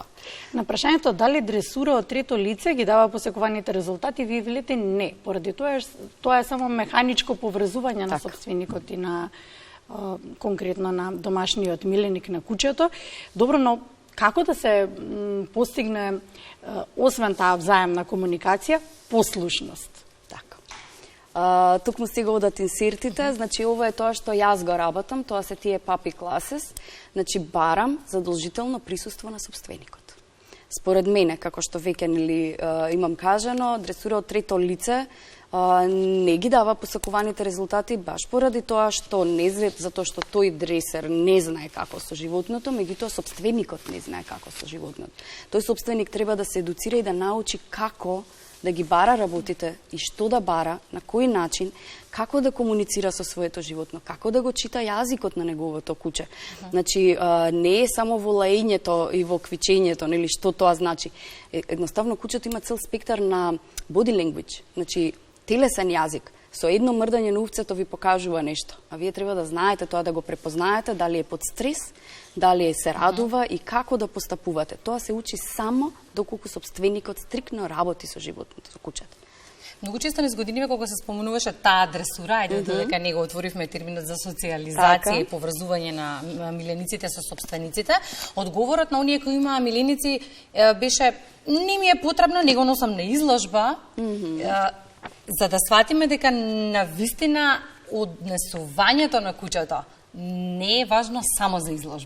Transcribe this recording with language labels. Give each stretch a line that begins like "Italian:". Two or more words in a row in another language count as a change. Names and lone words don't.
Macedonian: На прашањето дали дресура од трето лице ги дава посекуваните резултати, вие велите не, поради тоа е само механичко поврзување на собственикот и на конкретно на домашниот миленик на кучето. Добро, но како да се постигне освен таа взаемна комуникација, послушност? Токму сега одат инсертите, значи ова е тоа што јас го работам, тоа се тие
English: puppy classes,
Macedonian: значи барам задолжително присуство на собственикот. Според мене, како што веќе имам кажано, дресура од трето лице не ги дава посакуваните резултати баш поради тоа што затоа што тој дресер не знае како со животното, меѓутоа собственикот не знае како со животното. Тој собственик треба да се едуцира и да научи како да ги бара работите и што да бара, на кој начин, како да комуницира со своето животно, како да го чита јазикот на неговото куче. Значи, не е само во лаењето и во квичењето, нели, што тоа значи. Едноставно, кучето има цел спектар на
English: body language,
Macedonian: значи, телесен јазик. Со едно мрдање на увцето ви покажува нешто, а вие треба да знаете тоа, да го препознаете, дали е под стрес, дали се радува и како да постапувате. Тоа се учи само доколку собственикот стрикно работи со животното, со кучето. Многу често низ годиниве кога се спомнуваше таа дресура, дека него отворивме терминот за социализација и поврзување на милениците со собствениците, одговорот на оние кои имаа миленици беше не ми е потребно, него носам на изложба, за да сватиме дека навистина однесувањето на кучето не е важно само за изложба.